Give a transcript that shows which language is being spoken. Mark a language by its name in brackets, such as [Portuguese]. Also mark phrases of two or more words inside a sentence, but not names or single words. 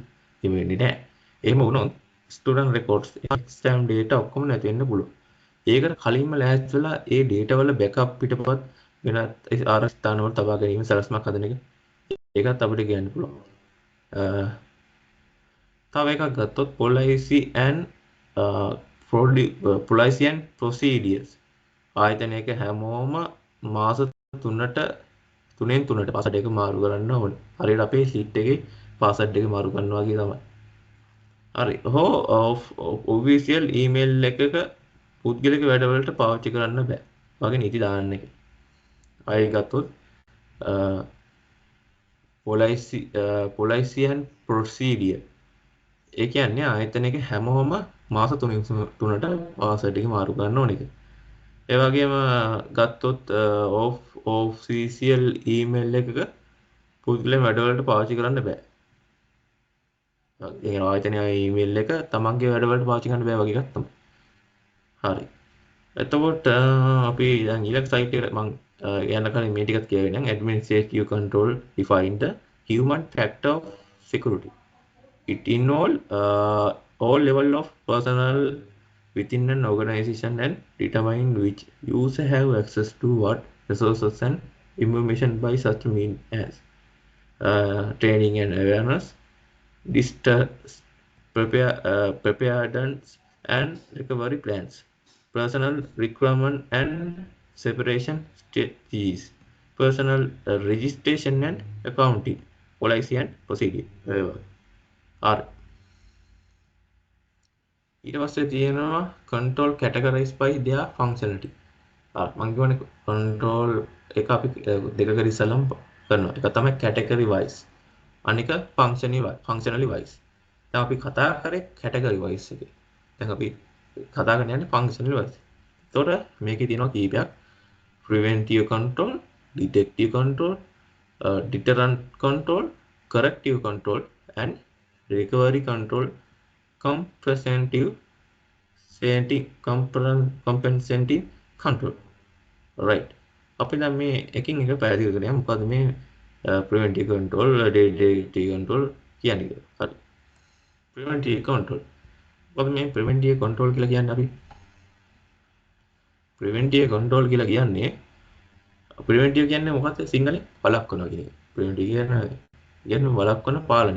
[Sinhala] ඉතින් වෙන්නේ නැහැ. එහෙම වුණොත් [English] student records, exam data [Sinhala] ඔක්කොම නැති වෙන්න පුළුවන්. ඒකට කලින්ම ලෑස්ති වෙලා ඒ data වල බෑකප් පිටපත් වෙනත් ආරක්ෂිත ස්ථානවල තබා ගැනීම සලස්මක් හදන එක. ඒකත් අපිට කියන්න පුළුවන්. තව එකක් ගත්තොත් [English] policy and procedures. [Sinhala] ආයතනයක හැමෝම මාස 3න් 3ට පාස්වර්ඩ් එක මාරු කරන්න ඕනේ. හරියට අපේ ෂීට් එකේ පාස්වර්ඩ් එක මාරු කරනවා වගේ තමයි. හරි. [English] official email [Sinhala] එකක පුද්ගලික වැඩවලට පාවිච්චි කරන්න බෑ. වගේ නීති දාන්න එක. අය ගත්තොත් [English] policy and procedure. [Sinhala] ඒ කියන්නේ ආයතනයක හැමෝම මාස 3න් 3ට පාස්වර්ඩ් එක මාරු කරන්න ඕනේ. ඒ වගේම ගත්තොත් [English] official email [Sinhala] එකක පුද්ගලයන් වැඩවලට පාවිච්චි කරන්න බෑ. ඒ ආයතනයේ ඊමේල් එක තමන්ගේ වැඩවලට පාවිච්චි කරන්න බෑ වගේ එකක් තමයි. හරි. එතකොට අපි දැන් ඊළඟ සයිට් එකට මම යන්න කලින් මේ ටිකත් කියවෙන්න [English] administrative control define the human factor of security. It involves all level of personnel within an organization and determine which user have access to what resources and information by such means as training and awareness, preparedness and recovery plans, personal requirement and separation strategies, personal registration and accounting, policy and procedure. Are [Sinhala] ඊට පස්සේ තියෙනවා [English] control categorized by their functionality. [Sinhala] මම කියවනේ control එක අපි දෙකකට ඉස්සලම් කරනවා. එක තමයි [English] category wise. [Sinhala] අනික [English] functionally wise. [Sinhala] දැන් අපි කතා කරේ [English] category wise [Sinhala] එකේ. දැන් අපි කතා කරන්න යන්නේ [English] functionally wise. [Sinhala] එතකොට මේකේ තියෙනවා කීපයක්. [English] preventive control, detective control, deterrent control, corrective control and recovery control, compensating control. Right. [Sinhala] අපි දැන් මේ එකින් එක පැහැදිලි කරගන්න. මොකද මේ [English] preventive control, detective control [Sinhala] කියන්නේ. හරි. [English] preventive control. [Sinhala] මොකද මේ [English] preventive control [Sinhala] කියලා කියන්නේ අපි [English] preventive control [Sinhala] කියලා කියන්නේ preventive කියන්නේ මොකක්ද සිංහලෙන් වළක්වනවා කියන එක. preventive කියන්නේ වළක්වන පාලනය.